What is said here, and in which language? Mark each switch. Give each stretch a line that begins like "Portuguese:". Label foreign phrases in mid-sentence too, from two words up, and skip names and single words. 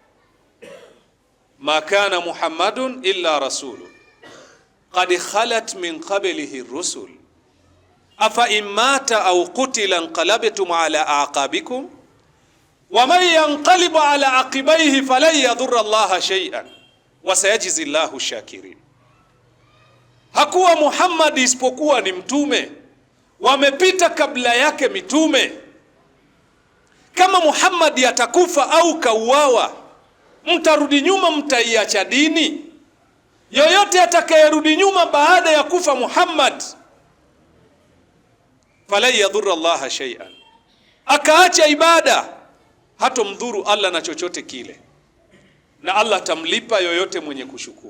Arabic: ما كان محمد إلا رسول قد خلت من قبله الرسل أفإن مات أو قتل انقلبتم على أعقابكم ومن ينقلب على عقبيه فلن يضر الله شيئا وسيجزي الله الشاكرين.
Swahili: Hakuwa Muhammad isipokuwa ni mtume, wamepita kabla yake mitume. Kama Muhammad yatakufa au kauawa, mtarudi nyuma, mtaiacha dini? Yoyote atakayerudi nyuma baada ya kufa Muhammad,
Arabic: فلن يضر الله شيئا,
Swahili: akaacha ibada, hatomdhuru Allah na chochote kile, na Allah tamlipa yoyote mwenye kushukuru.